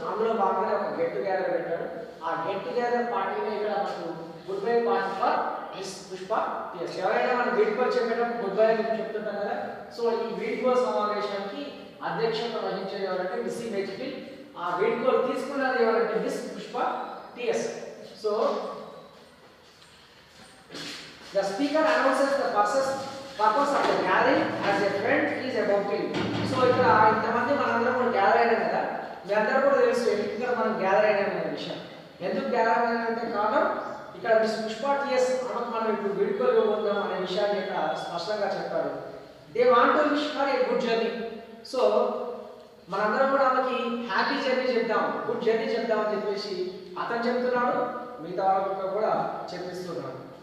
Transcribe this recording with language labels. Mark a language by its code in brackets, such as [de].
[te] అందులో భాగంగా ఒక గెట్ టుగెదర్ పెట్టాడు. ఆ గెట్ టుగెదర్ పార్టీలో ఇక్కడ మనకు good bye party for miss Pushpa TS. ఎవరైనా మనం వీడ్కోలు చెప్పేటప్పుడు గుడ్ బై అని చెప్తుంటాం కదా. సో ఈ వీడ్కోలు సమావేశానికి అధ్యక్షత వహించేది ఎవరంటే నిస్సిమ్ ఎజ్కిల్. ఆ వీడ్కోలు తీసుకున్నది ఎవరంటే miss Pushpa TS. So [en] The speaker announces the purpose of the gathering as a friend is about to leave. [te] So ఇక్కడ ఇంతమంది మనందరం కూడా గ్యాదర్ అయినాం కదా. మీ అందరూ కూడా తెలుసు ఎందుకు మనం గ్యాదర్ అయినాం అనే విషయం. ఎందుకు గ్యాదర్ అయినామంటే కారణం ఇక్కడ మిస్ పుష్ప టిఎస్ ఆమెకు మనం ఇప్పుడు వీడ్కోలు ఇవ్వబోతున్నాం అనే విషయాన్ని ఇక్కడ స్పష్టంగా చెప్పారు. [en] They want to wish for a good journey. [te] So మనందరం కూడా ఆమెకి హ్యాపీ జర్నీ చెప్దాం, గుడ్ జర్నీ చెప్దాం అని చెప్పేసి అతను చెప్తున్నాడు, మిగతా వాళ్ళకు కూడా చెప్పిస్తున్నాడు.